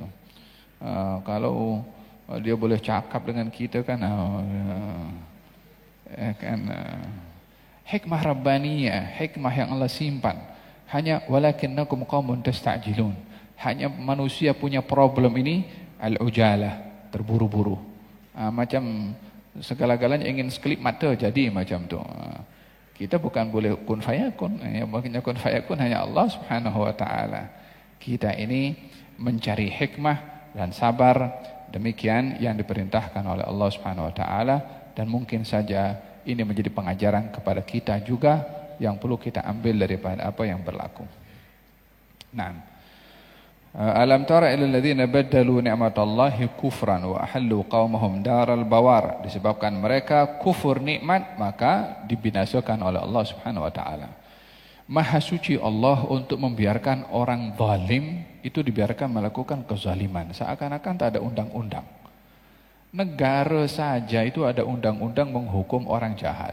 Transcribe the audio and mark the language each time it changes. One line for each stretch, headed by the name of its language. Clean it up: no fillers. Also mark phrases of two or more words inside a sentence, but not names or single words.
Malay: Kalau dia boleh cakap dengan kita kan,
Arabic: حكمة ربانية,
Malay: hikmah yang Allah simpan. Hanya
Arabic: ولكنكم قوم تستعجلون.
Malay: Hanya manusia punya problem ini, al-ujalah, terburu-buru. Macam segala-galanya ingin sekelip mata jadi macam tu. Kita bukan boleh
Arabic: كن فيكون.
Malay: Yang makanya
Arabic: كن فيكون
Malay: hanya Allah
Arabic: سبحانه وتعالى.
Malay: Kita ini mencari hikmah dan sabar, demikian yang diperintahkan oleh Allah
Arabic: سبحانه وتعالى,
Malay: dan mungkin saja ini menjadi pengajaran kepada kita juga yang perlu kita ambil daripada apa yang berlaku. Naam.
Arabic: ألم تر إلى الذين بدلوا نعمة الله كفرا وأحلوا قومهم دار البوار.
Malay: Disebabkan mereka kufur nikmat, maka dibinasakan oleh Allah
Arabic: سبحانه وتعالى.
Malay: Maha suci Allah untuk membiarkan orang zalim itu dibiarkan melakukan kezaliman, seakan-akan tak ada undang-undang. Negara saja itu ada undang-undang menghukum orang jahat.